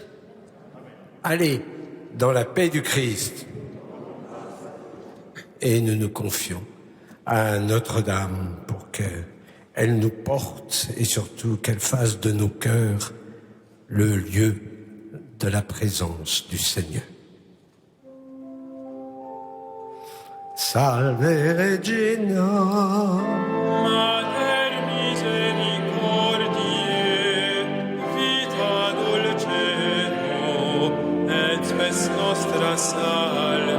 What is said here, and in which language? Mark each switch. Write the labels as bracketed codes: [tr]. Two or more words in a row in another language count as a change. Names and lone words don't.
[fr] Allez dans la paix du Christ. Et nous nous confions à Notre-Dame pour qu'elle nous porte et surtout qu'elle fasse de nos cœurs le lieu de la présence du Seigneur. [la] Salve Regina, Mater misericordiae, vita dulcedo, et spes nostra salve.